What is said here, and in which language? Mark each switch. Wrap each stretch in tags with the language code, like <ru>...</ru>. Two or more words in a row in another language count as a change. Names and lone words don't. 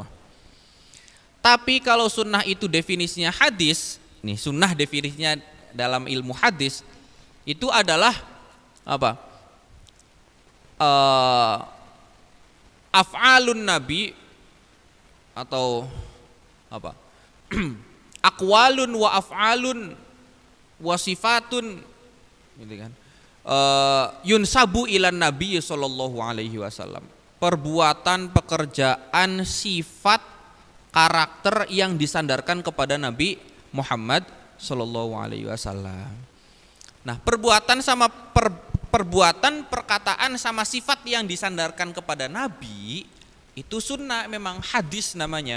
<id>Tapi kalau sunnah itu definisinya hadis, nih sunnah definisinya dalam ilmu hadis itu adalah apa?</id> <ar>أَفْعَالُ النَّبِيِّ</ar> <id>atau apa?</id> <ar>أَقْوَالٌ وَأَفْعَالٌ وَصِفَاتٌ,</ar> <id>gitu kan?</id> <ar>يُنْسَبُ إِلَى النَّبِيِّ صَلَّى اللهُ عَلَيْهِ وَسَلَّمَ.</ar> <id>Perbuatan, pekerjaan, sifat, karakter yang disandarkan kepada Nabi Muhammad</id> <ar>صَلَّى اللهُ عَلَيْهِ وَسَلَّمَ.</ar> <id>Nah, perbuatan sama perbuatan, perkataan sama sifat yang disandarkan kepada Nabi itu sunnah, memang hadis namanya.</id>